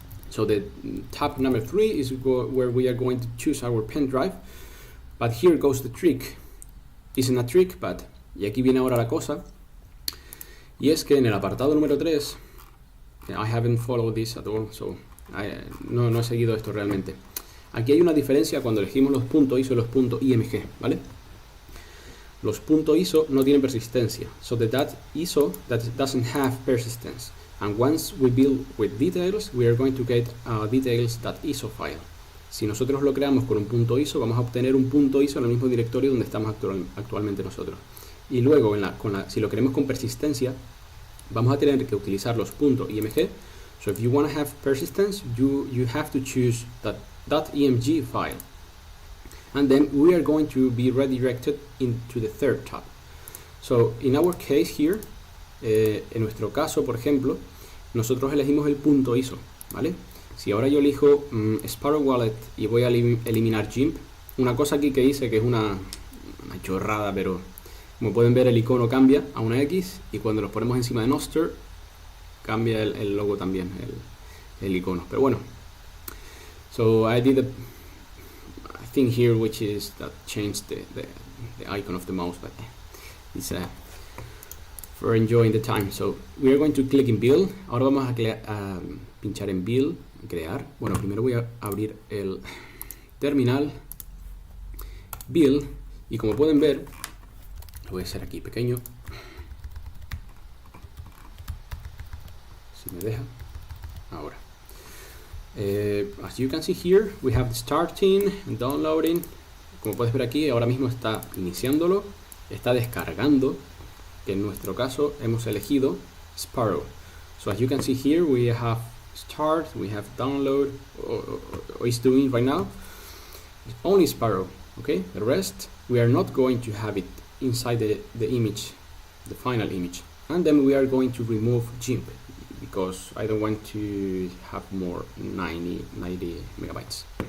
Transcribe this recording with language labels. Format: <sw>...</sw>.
<en>So the tab number 3 is where we are going to choose our pen drive. But here goes the trick. Isn't a trick, but...</en> <es>Y aquí viene ahora la cosa. Y es que en el apartado número 3,</es> <en>I haven't followed this at all,</en> <es>so no he seguido esto realmente. Aquí hay una diferencia cuando elegimos los puntos ISO y los puntos IMG, ¿vale? Los puntos ISO no tienen persistencia,</es> <en>so that ISO doesn't have persistence. And once we build with DTails, we are going to get a DTails.iso file.</en> <es>Si nosotros lo creamos con un punto ISO, vamos a obtener un punto ISO en el mismo directorio donde estamos actualmente nosotros. Y luego, si lo queremos con persistencia, vamos a tener que utilizar los puntos IMG.</es> <en>So if you want to have persistence, you have to choose that .img file. And then we are going to be redirected into the third tab. So in our case here,</en> <es>en nuestro caso, por ejemplo, nosotros elegimos el punto ISO, ¿vale? Si ahora yo elijo Sparrow Wallet y voy a eliminar GIMP, una cosa aquí que hice que es una chorrada, pero como pueden ver el icono cambia a una X y cuando los ponemos encima de Noster cambia el logo también, el icono. Pero bueno,</es> <en>so I did a thing here which is that changed the icon of the mouse, but it's for enjoying the time. So we are going to click in build.</en> <es>Ahora vamos a pinchar en build, crear. Bueno, primero voy a abrir el terminal, build, y como pueden ver, lo voy a hacer aquí pequeño, si me deja.</es> <en>Ahora, as you can see here, we have the starting and downloading.</en> <es>Como puedes ver aquí, ahora mismo está iniciándolo, está descargando, que en nuestro caso hemos elegido Sparrow.</es> <en>So as you can see here, we have start, we have download, or it's doing right now. It's only Sparrow, okay? The rest, we are not going to have it inside the image, the final image. And then we are going to remove GIMP because I don't want to have more 90 megabytes.</en>